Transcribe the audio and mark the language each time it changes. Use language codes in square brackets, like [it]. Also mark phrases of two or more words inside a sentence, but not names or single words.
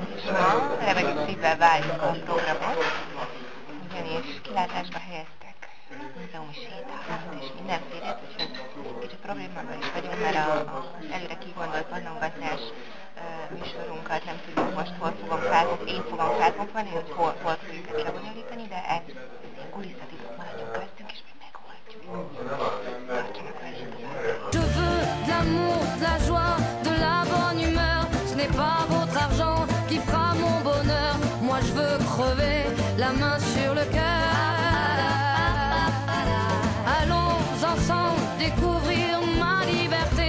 [hu] és ma remegő szívvel várjuk a programot, ugyanis kilátásba helyeztek múzeumi sétákat és mindenféle, úgyhogy kicsit problémában is vagyunk, mert az előre kigondolt ballongatás műsorunkat nem tudjuk most hol fogom felkonfolni, én fogom felkonfolni, hogy hol fogjuk ezt lebonyolítani, de ez ilyen kulisszatitok maradjunk köztünk, és mi megoldjuk. Tartsanak velünk tovább. [fr] Je veux de l'amour, de la joie, de la bonne humeur. Ce n'est pas votre argent qui fera mon bonheur. Moi je veux crever la main sur le cœur. Allons ensemble découvrir ma liberté.